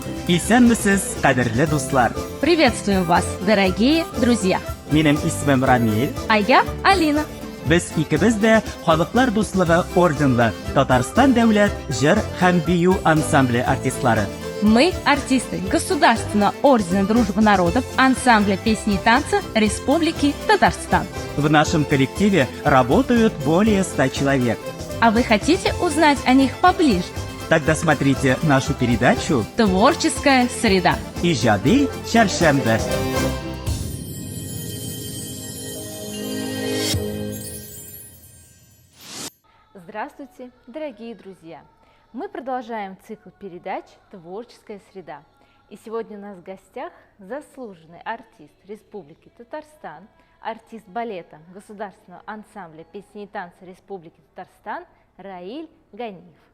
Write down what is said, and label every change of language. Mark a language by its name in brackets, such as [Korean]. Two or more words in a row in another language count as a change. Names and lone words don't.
[Tatar] Исәнмесез, кадерле дуслар. [Russian] Приветствуем вас, дорогие друзья! [Tatar] Минем исмем Рамил. [Russian] А я Алина. [Tatar] Без икебез дә Халыклар дуслыгы орденлы Татарстан дәүләт җыр һәм бию ансамбле артистлары. [Russian] Мы артисты Государственного ордена Дружбы народов ансамбля песни и танца Республики Татарстан. В нашем коллективе работают более 100 человек. А вы хотите узнать о них поближе? Тогда смотрите нашу передачу Творческая среда. [Tatar] «Иҗади чәршәмбе». [Russian] Здравствуйте, дорогие друзья! Мы продолжаем цикл передач «Творческая среда». И сегодня у нас в гостях заслуженный артист Республики Татарстан, артист балета Государственного ансамбля песни и танца Республики Татарстан Раиль Ганиев.